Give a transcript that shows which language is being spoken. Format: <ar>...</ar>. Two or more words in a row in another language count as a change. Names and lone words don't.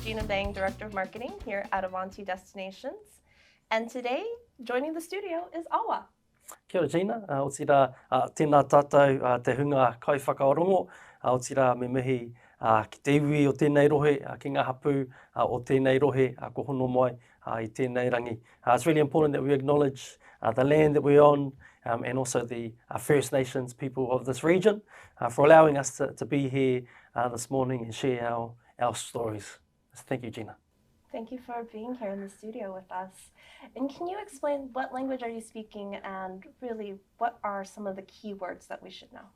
<en>Sang, Director of Marketing here at Avanti Destinations. And today, joining the studio is Awa.</en> <mi>Kia ora Gina, o tira tēnā tātou te hunga kai whakaorongo, o tira me mihi ki te iwi o tēnei rohe, ki ngā hapu o tēnei rohe, ko hono mai I tēnei rangi.</mi> <en>It's really important that we acknowledge the land that we're on and also the First Nations people of this region for allowing us to be here this morning and share our stories. Thank you, Gina. Thank you for being here in the studio with us. And can you explain what language are you speaking and really what are some of the key words that we should know?</en>